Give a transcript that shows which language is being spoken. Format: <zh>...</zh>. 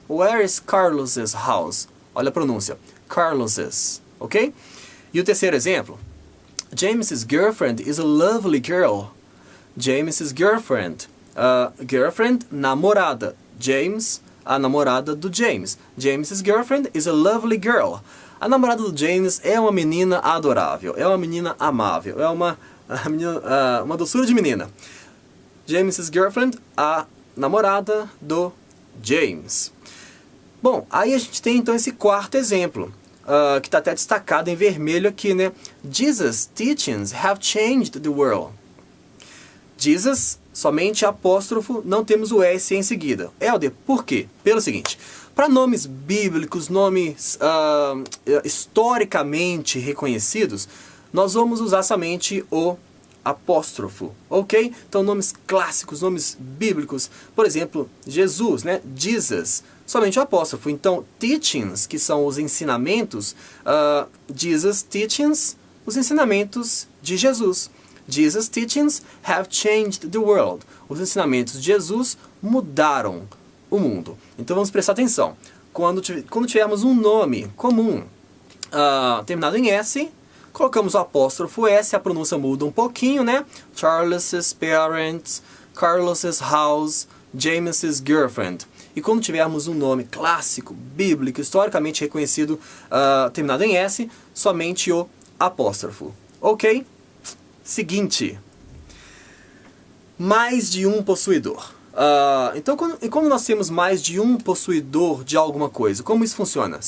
<en>Where is Carlos's house?</en> <pt>Olha a pronúncia. Carlos's. Ok? E o terceiro exemplo.</pt> <en>James's girlfriend is a lovely girl. James's girlfriend.</en> <pt>Girlfriend, namorada. James, a namorada do James.</pt> <en>James's girlfriend is a lovely girl.</en> <pt>A namorada do James é uma menina adorável. É uma menina amável. É uma doçura de menina.</pt> <en>James's girlfriend,</en> <pt>a namorada do James. Bom, aí a gente tem então esse quarto exemplo, que está até destacado em vermelho aqui, né?</pt> <en>Jesus' teachings have changed the world.</en> <pt>Jesus, somente apóstrofo, não temos o S em seguida. Helder, por quê? Pelo seguinte, para nomes bíblicos, nomes historicamente reconhecidos, nós vamos usar somente o apóstrofo, ok? Então nomes clássicos, nomes bíblicos, por exemplo, Jesus, né? Jesus, somente o apóstrofo. Então teachings, que são os ensinamentos,</pt> <en>Jesus teachings,</en> <pt>os ensinamentos de Jesus.</pt> <en>Jesus teachings have changed the world.</en> <pt>Os ensinamentos de Jesus mudaram o mundo. Então vamos prestar atenção. Quando tivermos um nome comum terminado em S, colocamos o apóstrofo S, a pronúncia muda um pouquinho, né?</pt> <en>Charles's parents, Carlos's house, James's girlfriend.</en> <pt>E quando tivermos um nome clássico, bíblico, historicamente reconhecido, terminado em S, somente o apóstrofo. Ok? Seguinte. Mais de um possuidor. Então, quando nós temos mais de um possuidor de alguma coisa, como isso funciona?</pt>